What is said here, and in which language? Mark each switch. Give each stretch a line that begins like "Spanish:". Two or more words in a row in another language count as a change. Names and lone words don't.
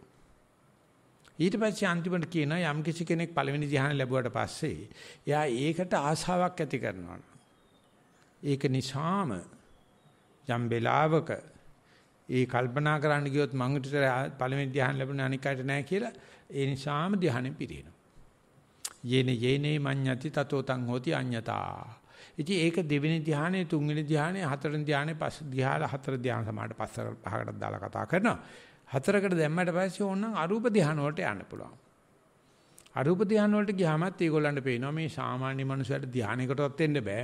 Sinhala: ඊට පස්සේ අන්තිමට කියනවා යම් කිසි කෙනෙක් පළවෙනි ධ්‍යාන ලැබුවට පස්සේ එයා ඒකට ආශාවක් ඇති කරනවා. ඒක නිසාම යම් වෙලාවක ඒ කල්පනා කරන්න ගියොත් මං උට පළවෙනි ධ්‍යාන ලැබුණ අනික් අයට නැහැ කියලා ඒ නිසාම ධ්‍යානෙ පිරිනවා.
Pali: යේනේ මඤ්ඤති තතෝ තං හෝති අඤ්ඤතා.
Sinhala: ඉතින් ඒක දෙවෙනි ධ්‍යානෙ, තුන්වෙනි ධ්‍යානෙ, හතරවෙනි ධ්‍යානෙ, පස් ධ්‍යාන හතර ධ්‍යාන සමාඩ පහකට දාලා කතා කරනවා. හතරකට දැම්මට පස්සේ ඕනනම් අරූප ධ්‍යාන වලට යන්න පුළුවන්. අරූප ධ්‍යාන වලට ගියාමත් ඒගොල්ලන්ට පේනවා මේ සාමාන්‍ය මනුස්සයට ධ්‍යානයකටවත් එන්න බෑ.